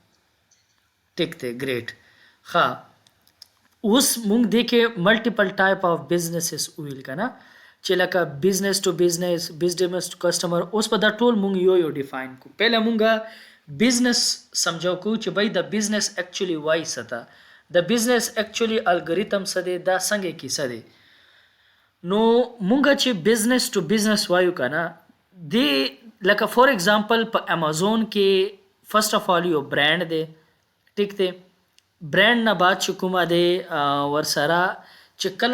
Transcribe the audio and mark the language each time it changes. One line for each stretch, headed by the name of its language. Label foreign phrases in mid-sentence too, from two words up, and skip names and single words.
Pashto: ټیک دی ګریټ ها اوس مونږ دې کې
English: multiple type of businesses
Pashto: ویل کنه چې لکه
English: business to business business to customer
Pashto: اوس په دا ټول مونږ یو ډیفاین کو پهله مونږه بزنس سمجھو کو چې بھائی د
English: business actually
Pashto: وای ستا د
English: business actually algorithm
Pashto: څه دی دا څنګه کیسه دی نو مونږه چې
English: business to business
Pashto: وایو کنه دی لکه فور ایگزامپل په امازون کې
English: first of all
Pashto: یو برانډ دی ټیک دی برانډ نه بعد چې کومه دی ورسره چې کله